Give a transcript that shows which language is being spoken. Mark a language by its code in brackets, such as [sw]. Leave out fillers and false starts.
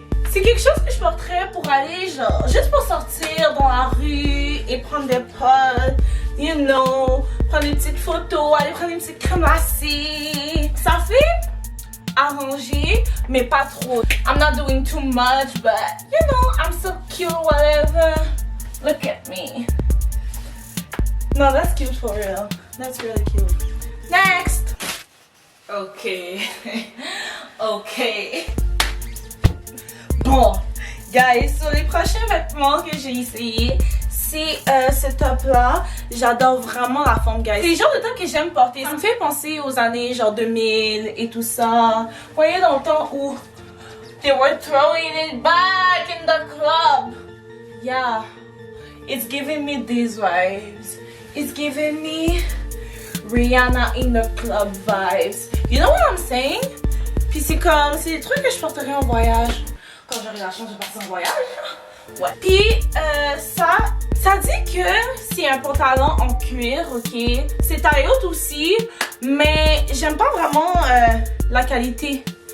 [fr] C'est quelque chose que je porterais pour aller, genre, juste pour sortir dans la rue et prendre des potes, you know, prendre des petites photos, aller prendre une petite crème glacée. Ça fait arrangé, mais pas trop. [en] I'm not doing too much, but, you know, I'm so cute, whatever. Look at me. No, that's cute for real. That's really cute. Next! Okay. Okay. [fr] Bon, guys, sur les prochains vêtements que j'ai essayé, c'est ce top là. J'adore vraiment la forme, guys. C'est le genre de top que j'aime porter. Ça me fait penser aux années genre 2000 et tout ça. Vous voyez, dans le temps où [en] they were throwing it back in the club. Yeah, it's giving me these vibes. It's giving me Rihanna in the club vibes. You know what I'm saying? [fr] Puis c'est des trucs que je porterais en voyage. Quand j'aurai la chance de partir en voyage. Ouais. Puis ça dit que c'est un pantalon en cuir, ok. C'est taille haute aussi, mais j'aime pas vraiment la qualité